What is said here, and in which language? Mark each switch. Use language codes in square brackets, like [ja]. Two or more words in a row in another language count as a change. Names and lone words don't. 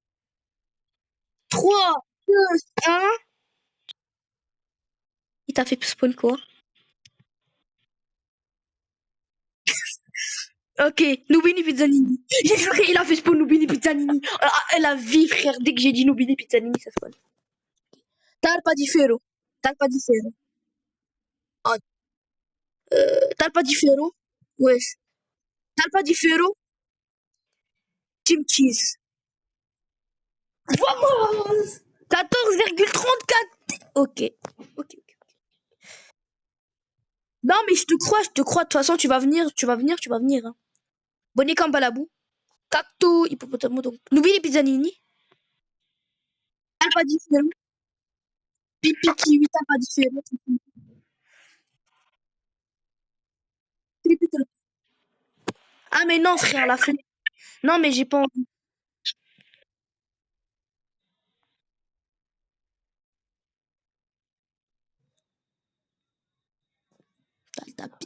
[fr] 3, 2, 1. Il t'a fait spawn quoi? Ok, Nubini Pizzanini. J'ai juré, il a fait spawn Nubini Pizzanini. Elle a vie, frère. Dès que j'ai dit Nubini Pizzanini, ça spawn. Talpa di Ferro. Talpa di Ferro. Ah, Talpa di Ferro. Wesh. Talpa di Ferro. Team Cheese. Vamos! 14,34. Ok. Ok. Non, mais je te crois, je te crois. De toute façon, tu vas venir, tu vas venir, tu vas venir, hein. Bonnet Cambalabou. Cacto, hippopotamo, donc. Nubini Pizzanini. Talpa di Ferro. Pipi Kiwi, Talpa di Ferro. Ah, mais non, frère, la flemme. Non, mais j'ai pas envie. T'as le tapis.